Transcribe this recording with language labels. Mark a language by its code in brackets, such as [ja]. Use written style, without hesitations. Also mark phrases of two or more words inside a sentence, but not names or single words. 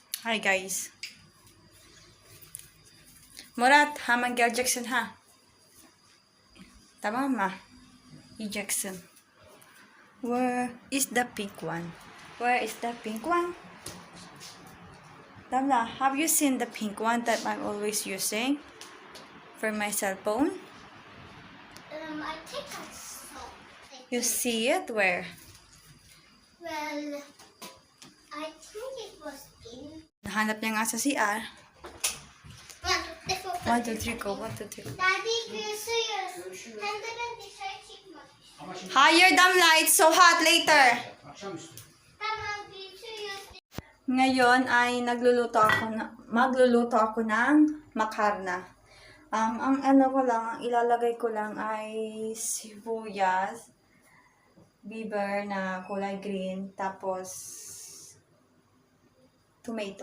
[en] Hi guys. [tr] Murat, Michael Jackson ha. Tamam mı? Jackson. [en] Where is the pink one? Where is the pink one? Damla, have you seen the pink one that I'm always using for my cell phone? I think I saw it. You see it? Where? Well, I think it was in. [tl] Nahanap niya nga sa CR. 1, 2, 3, go. 1, 2, 3. [en] Daddy, [tr] görüşürüz. Hem de ben dışarı çıkmak istiyorum. [en] Higher damla, it's so hot later. [tr] Tamam, görüşürüz. [tl] Ngayon ay magluluto ako ng makarna. Ang ano ko lang, ang ilalagay ko lang ay sibuyas, biber na kulay green, tapos tomato.